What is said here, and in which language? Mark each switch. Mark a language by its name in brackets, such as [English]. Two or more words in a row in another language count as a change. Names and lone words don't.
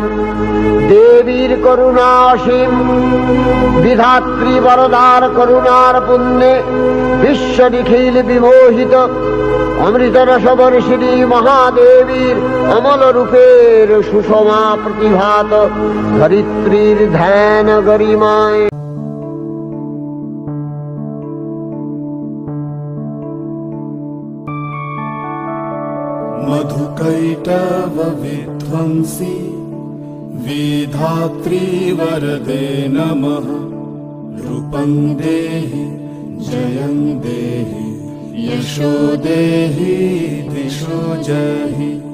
[Bangla] দেবীর করুণা অসীম, বিধাত্রী বরদার করুণার পুণ্যে বিশ্ব নিখিল বিমোহিত। অমৃত রসবর্ষিণী মহাদেবীর অমল রূপের সুষমা প্রতিভাত ধরিত্রীর ধ্যান গরিমায়। [Sanskrit] मधुकैटव विध्वंसी विधात्री वरदे नमः। रूपं देहि जयं देहि यशो देहि दिशो जहि।